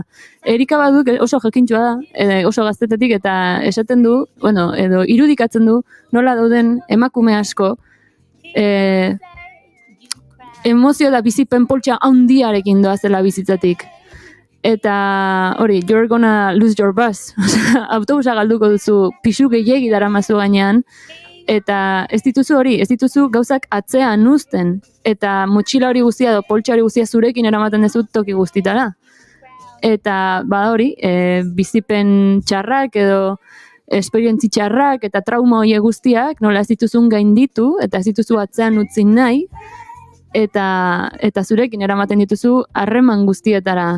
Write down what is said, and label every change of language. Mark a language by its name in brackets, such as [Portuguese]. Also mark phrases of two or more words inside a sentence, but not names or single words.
[Basque] Erika baduk oso jakintxua da, oso gaztetetik, eta esaten du, bueno, edo irudikatzen du, nola dauden emakume asko, emozio da bizipen poltsa handiarekin doazela bizitzatik. Eta hori, [English] you're gonna lose your bus. [Basque] Autobusa galduko duzu, pisu gehiegi daramazu gainean, eta ez dituzu gauzak atzean uzten, eta motxila hori guztia edo poltsa hori guztia zurekin eramaten dezut toki guztitara. Eta bada hori, bizipen txarrak edo esperientzi txarrak eta trauma horiek guztiak, nola ez dituzun gainditu, eta ez dituzu atzean utzi nahi, eta zurekin eramaten dituzu harreman guztietara.